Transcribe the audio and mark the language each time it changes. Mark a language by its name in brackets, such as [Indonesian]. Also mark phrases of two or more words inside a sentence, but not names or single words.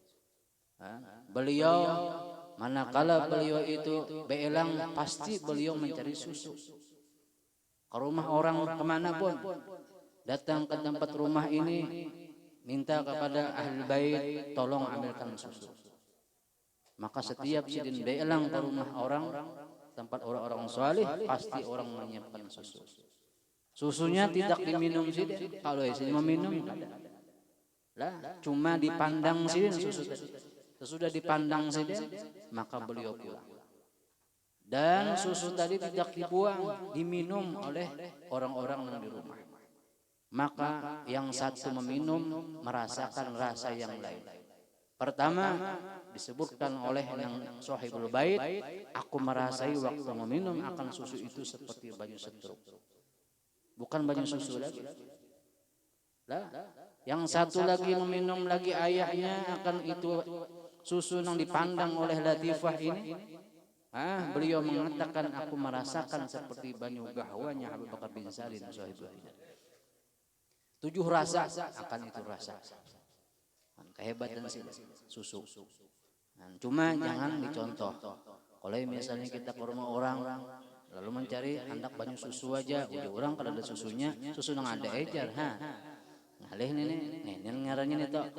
[Indonesian] Beliau manakala beliau itu beelang, pasti beliau mencari susu. Ke rumah orang kemanapun, datang ke tempat rumah ini, minta kepada ahli bait tolong ambilkan susu. Maka setiap Sidin beelang ke rumah orang, tempat orang-orang saleh, pasti orang menyiapkan susu. Susunya tidak diminum Sidin. Kalau Sidin meminum, lah cuma dipandang Sidin susu. Sesudah dipandang Sidin, maka beliau pulang. Dan susu tadi tidak dibuang, diminum oleh orang-orang yang di rumah. Maka yang satu meminum merasakan rasa yang lain. Pertama disebutkan oleh yang Sahibul Bait, aku merasai waktu meminum akan susu itu seperti banyu setruk. Bukan banyu susu lagi. Lah, yang satu lagi meminum lagi ayahnya akan itu susu yang dipandang oleh Latifah ini. Beliau mengatakan aku merasakan seperti banyu gahwanya Abu Bakar bin Salim Sahibul Bait. 7 rasa akan itu rasa. Kehebatan susu. Cuma jangan dicontoh. [Banjar] Kalau misalnya kita ke rumah orang lalu mencari hendak banyu susu aja, orang kalau ada susunya, susu nang ada ejar, ngalih nih ngarannya nih toh.